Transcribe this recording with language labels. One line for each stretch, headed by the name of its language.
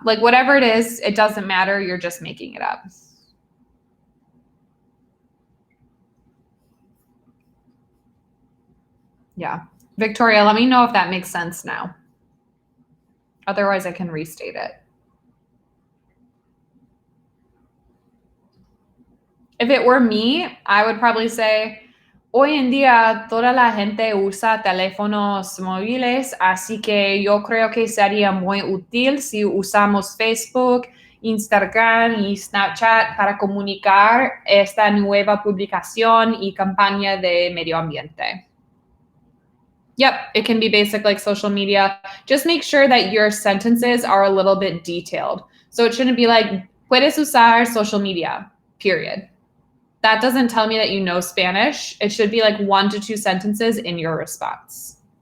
English: Like whatever it is, it doesn't matter. You're just making it up. Yeah. Victoria, let me know if that makes sense now. Otherwise, I can restate it. If it were me, I would probably say,
Spanish: hoy en día toda la gente usa teléfonos móviles, así que yo creo que sería muy útil si usamos Facebook, Instagram y Snapchat para comunicar esta nueva publicación y campaña de medio ambiente.
English: Yep, it can be basic like social media. Just make sure that your sentences are a little bit detailed. So it shouldn't be like,
Spanish: puedes usar
English: social media, period. That doesn't tell me that you know Spanish. It should be like 1 to 2 sentences in your response.